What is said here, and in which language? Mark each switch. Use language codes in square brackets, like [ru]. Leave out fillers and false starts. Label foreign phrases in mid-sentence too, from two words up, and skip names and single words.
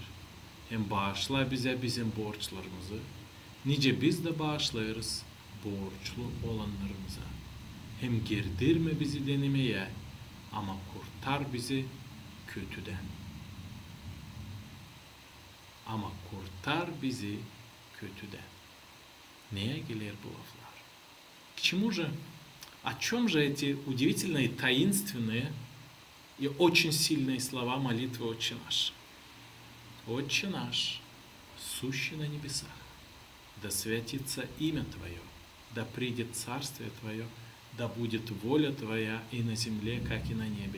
[gag] Hem bağışla bize bizim borçlarımızı, nice biz de bağışlayırız borçlu olanlarımıza. Hem girdirme bizi denemeye, ama kurtar bizi kötüden. Ama kurtar bizi kötüden. Neye gelir bu laflar? [ru] К чему же, о чем же эти удивительные, таинственные и очень сильные слова молитвы «Отче наш»? Отче наш, сущий на небесах, да святится имя Твое, да придет царствие Твое, да будет воля Твоя и на земле, как и на небе.